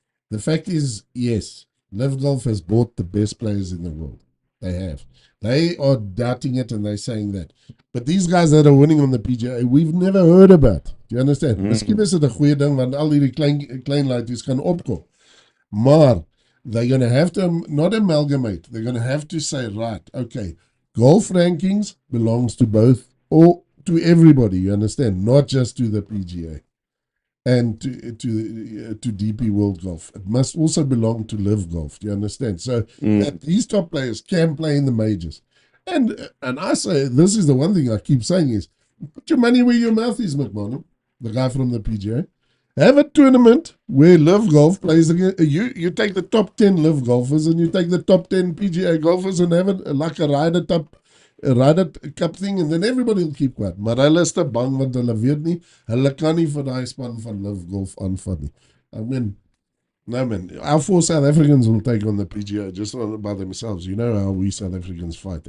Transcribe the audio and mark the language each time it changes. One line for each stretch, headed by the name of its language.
English: The fact is, yes, Live Golf has bought the best players in the world. They have. They are doubting it and they're saying that. But these guys that are winning on the PGA, we've never heard about. Do you understand?
Afrikaans: Miskien is dit 'n goeie ding, want al hierdie klein laities kan opkom. Maar,
English: they're going to have to not amalgamate. They're going to have to say, right, okay, golf rankings belongs to both, or to everybody, you understand? Not just to the PGA. And to DP World Golf. It must also belong to Live Golf. Do you understand? So that these top players can play in the majors. And I say, this is the one thing I keep saying is, put your money where your mouth is, McMahon, the guy from the PGA. Have a tournament where Live Golf plays against, you take the top 10 Live golfers and you take the top 10 PGA golfers and have it like a Ryder Cup thing, and then everybody will keep quiet.
Afrikaans: Maar hulle is te bang want hulle weet nie, hulle kan nie vir daai span van Live Golf aanvat nie.
English: I mean, no man, our 4 South Africans will take on the PGA just by themselves. You know how we South Africans fight.